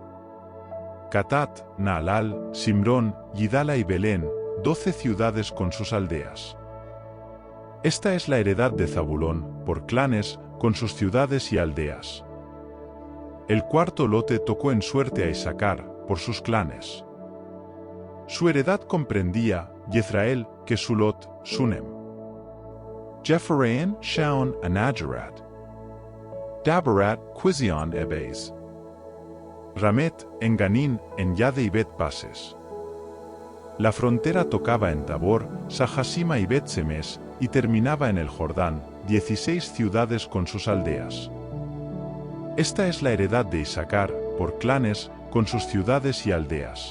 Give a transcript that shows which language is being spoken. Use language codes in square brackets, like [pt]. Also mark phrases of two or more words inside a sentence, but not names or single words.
[es] Catat, Naalal, Simrón, Yidala y Belén, 12 ciudades con sus aldeas. Esta es la heredad de Zabulón, por clanes, con sus ciudades y aldeas. El cuarto lote tocó en suerte a Isacar, por sus clanes. Su heredad comprendía Yezrael, Kesulot, Sunem, Jepharein, Shaon, Anajarat, Dabarat, Quizion, Ebez, Ramet, Enganín, Enyade y Bet-Pases. La frontera tocaba en Tabor, Sahasima y Bet-Semes, y terminaba en el Jordán, 16 ciudades con sus aldeas. Esta es la heredad de Isacar, por clanes, con sus ciudades y aldeas.